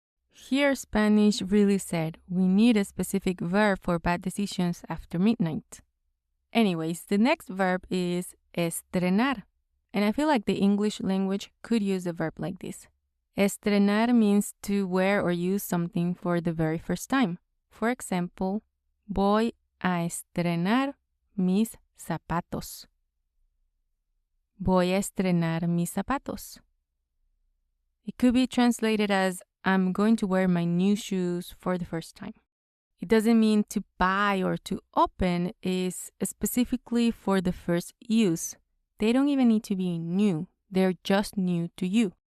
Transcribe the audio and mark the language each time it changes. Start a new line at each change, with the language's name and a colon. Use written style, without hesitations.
English: Here Spanish really said we need a specific verb for bad decisions after midnight. Anyways, the next verb is estrenar. And I feel like the English language could use a verb like this. Estrenar means to wear or use something for the very first time. For example,
Spanish: voy a estrenar mis zapatos. Voy a estrenar mis zapatos.
English: It could be translated as I'm going to wear my new shoes for the first time. It doesn't mean to buy or to open, is specifically for the first use. They don't even need to be new. They're just new to you.